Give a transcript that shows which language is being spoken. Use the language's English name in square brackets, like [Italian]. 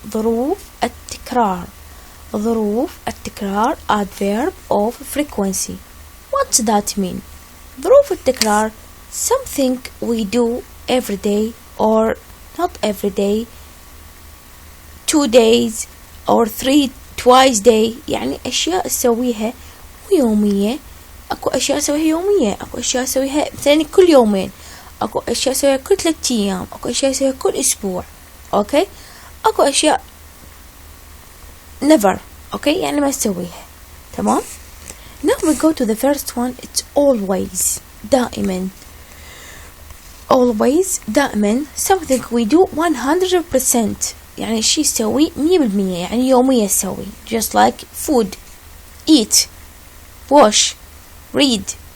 [Arabic] ظروف التكرار. ظروف التكرار. [English] Adverb of frequency. What does that mean? [Arabic] ظروف التكرار. [English] Something we do every day or not every day, 2 days or 3 twice day. [Arabic] يعني أشياء أسويها يومية. أكو أشياء أسويها يومية، أكو أشياء أسويها مثلا كل يومين، أكو أشياء أسويها كل 3 أيام، أكو أشياء أسويها كل أسبوع. أوكي، أكو أشياء [English] never. [Arabic] أوكي، يعني ما أسويها. تمام. [English] Now we go to the first one. It's always. دائما. Always. دائما. Something we do 100%. [Arabic] يعني شيء سوي 100%، يعني يوميا سوي. [English] Just like food, eat, wash, read.